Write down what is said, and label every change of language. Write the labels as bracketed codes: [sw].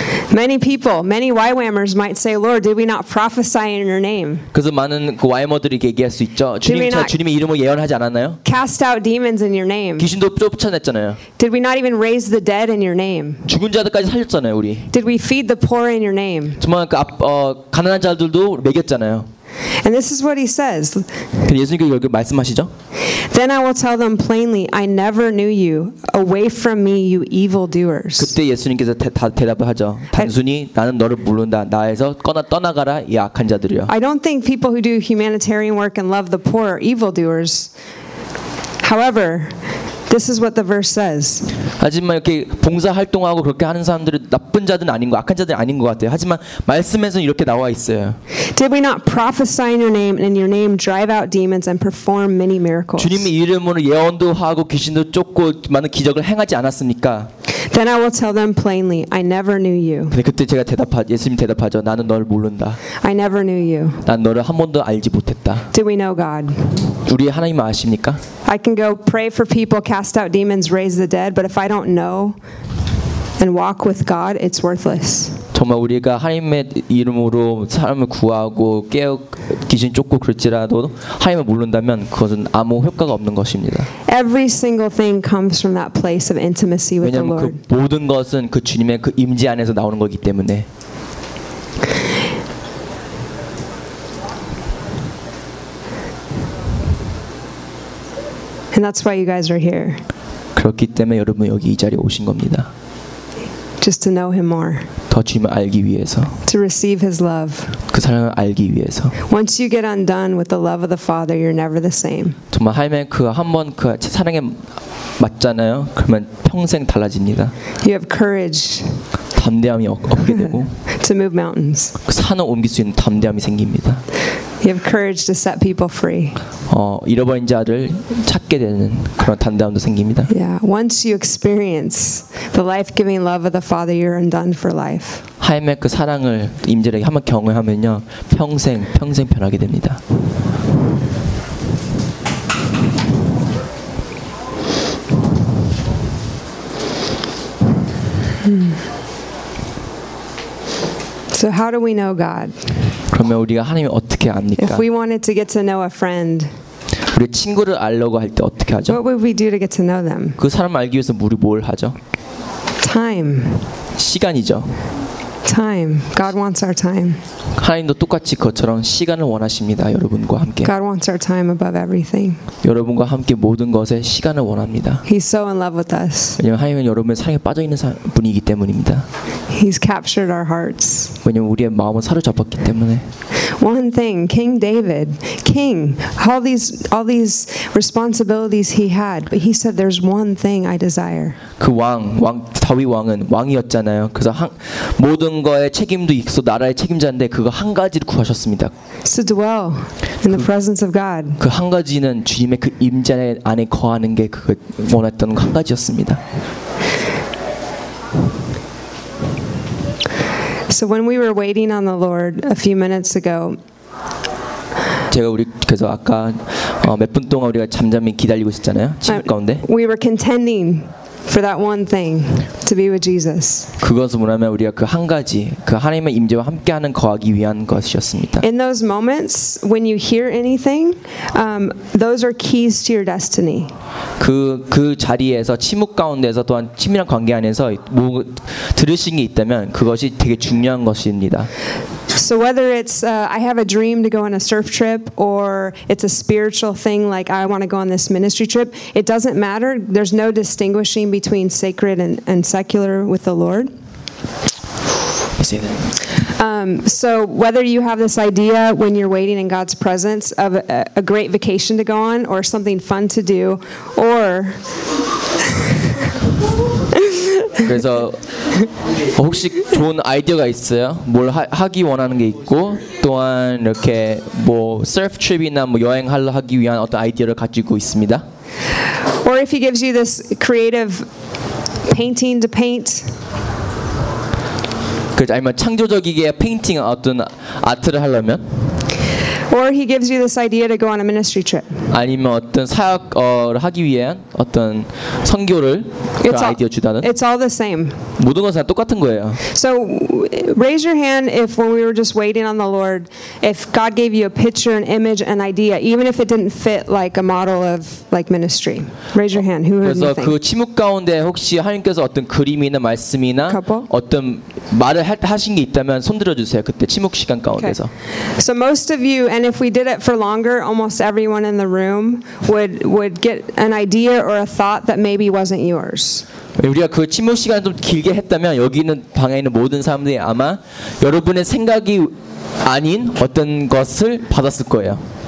[en] Many people, many YWAMers might say, "Lord, did we not prophesy in your name?" [ko] 그래서 많은 그 YWAMers들이 얘기할 수 있죠. 주님, 주님이 이름을 예언하지 않았나요? [en] Cast out demons in your name. [ko] 귀신도 쫓아냈잖아요. [en] Did we not even raise the dead in your name? [ko] 죽은 자들까지 살렸잖아요, 우리. [en] Did we feed the poor in your name? [ko] 정말 그 가난한 자들도 먹였잖아요. [en] And this is what he says. [ko] 예수님께서 이렇게 말씀하시죠? [en] Then I will tell them plainly, I never knew you. Away from me, you evil doers. [ko] 그때 예수님께서 대답을 하죠. 단순히 나는 너를 모른다. 나에서 떠나가라 이 악한 자들이여. [en] I don't think people who do humanitarian work and love the poor are evil doers. However, this is what the verse says. [ko] 하지만 이렇게 봉사 활동하고 그렇게 하는 사람들은 나쁜 자들 아닌 거, 악한 자들 아닌 것 같아요. 하지만 말씀에서는 이렇게 나와 있어요. [en] Did we not prophesy in your name and in your name drive out demons and perform many miracles? [ko] 주님의 이름으로 예언도 하고 귀신도 쫓고 많은 기적을 행하지 않았습니까? [en] Then I will tell them plainly, I never knew you. [ko] 근데 그때 제가 예수님 대답하죠. 나는 너를 모른다. [en] I never knew you. [ko] 난 너를 한 번도 알지 못했다. [en] Do we know God? [ko] 우리 하나님 아십니까? [en] I can go pray for people, cast out demons, raise the dead, but if I don't know and walk with God, it's worthless. [ko] 정말 우리가 하나님의 이름으로 사람을 구하고 깨어 귀신 쫓고 그럴지라도 하나님을 모른다면 그것은 아무 효과가 없는 것입니다. [en] Every single thing comes from that place of intimacy with the Lord. [ko] 왜냐하면 그 모든 것은 그 주님의 그 임재 안에서 나오는 것이기 때문에. [en] And that's why you guys are here. [ko] 그렇기 때문에 여러분 여기 이 자리에 오신 겁니다. [en] Just to know him more. [ko] 더 주님을 알기 위해서. [en] To receive his love. [ko] 그 사랑을 알기 위해서. [en] Once you get undone with the love of the Father, you're never the same. [ko] 정말 하나님의 그 한 번 그 사랑에 맞잖아요. 그러면 평생 달라집니다. [en] You have courage. [ko] 담대함이 얻게 되고. [en] To move mountains. [ko] 그 산을 옮길 수 있는 담대함이 생깁니다. [en] You have courage to set people free. [ko] 잃어버린 자를 찾게 되는 그런 담대함도 생깁니다. [en] Yeah, once you experience the life-giving love of the Father, you're undone for life. [ko] 하나님의 그 사랑을 임재를 한번 경험하면요, 평생 변하게 됩니다. [en] So how do we know God? [ko] 그러면 우리가 하나님을 어떻게 압니까? [en] If we wanted to get to know a friend, [ko] 우리 친구를 알려고 할 때 어떻게 하죠? What would we do to get to know them? 그 사람을 알기 위해서 우리 뭘 하죠? [en] Time. [ko] 시간이죠. [en] Time. God wants our time. [ko] 하나님도 똑같이 그처럼 시간을 원하십니다, 여러분과 함께. [en] God wants our time above everything. [ko] 여러분과 함께 모든 것에 시간을 원합니다. [en] He's so in love with us. [ko] 왜냐하면 하나님은 여러분의 사랑에 빠져 있는 분이기 때문입니다. [en] He's captured our hearts. [ko] 왜냐하면 우리의 마음을 사로잡았기 때문에. [en] One thing, King David, King, all these responsibilities he had, but he said, "There's one thing I desire." [ko] 그 왕 다윗 왕은 왕이었잖아요. 그래서 모든 거에 책임도 있어 나라의 책임자인데 그거 한 가지를 구하셨습니다. [en] To dwell in the presence of God. [ko] 그 한 가지는 주님의 그 임재 안에 거하는 게 그 원했던 한 가지였습니다. [en] So when we were waiting on the Lord a few minutes ago, [ko] 제가 우리 그래서 아까 몇 분 동안 우리가 잠잠히 기다리고 있었잖아요. 침묵 가운데. [en] We were contending for that one thing to be with Jesus. [ko] 그것은 뭐냐면 우리가 그 한 가지 그 하나님의 임재와 함께하는 거하기 위한 것이었습니다. [en] In those moments when you hear anything, those are keys to your destiny. [ko] 그 자리에서 침묵 가운데서 또한 친밀한 관계 안에서 뭐 들으신 게 있다면 그것이 되게 중요한 것입니다. [en] So whether it's I have a dream to go on a surf trip or it's a spiritual thing like I want to go on this ministry trip, it doesn't matter. There's no distinguishing between sacred and secular with the Lord. So whether you have this idea when you're waiting in God's presence of a great vacation to go on or something fun to do or [ko] 그래서 혹시 좋은 아이디어가 있어요? 뭘 하기 원하는 게 있고 또한 이렇게 뭐 서프 트립이나 뭐 여행하러 하기 위한 어떤 아이디어를 가지고 있습니다. [en] Or if he gives you this creative painting to paint. [ko] 그 아니면 창조적이게 페인팅 어떤 아트를 하려면? [en] Or he gives you this idea to go on a ministry trip. [ko] 아니면 어떤 사역을 하기 위한 어떤 선교를 그 아이디어 주다는? [en] It's all the same. [ko] 모든 것은 똑같은 거예요. [en] So raise your hand if when we were just waiting on the Lord, if God gave you a picture, an image, an idea, even if it didn't fit like a model of like ministry. Raise your hand. Who heard anything? [ko] 그래서 그 침묵 가운데 혹시 하나님께서 어떤 그림이나 말씀이나 어떤 말을 하신 게 있다면 손 들어주세요. 그때 침묵 시간 가운데서. [en] Okay. So most of you. And if we did it for longer, almost everyone in the room would get an idea or a thought that maybe wasn't yours. [ko] 우리가 그 침묵 시간을 좀 길게 했다면 여기 있는 방에 있는 모든 사람들이 아마 여러분의 생각이 아닌 어떤 것을 받았을 거예요.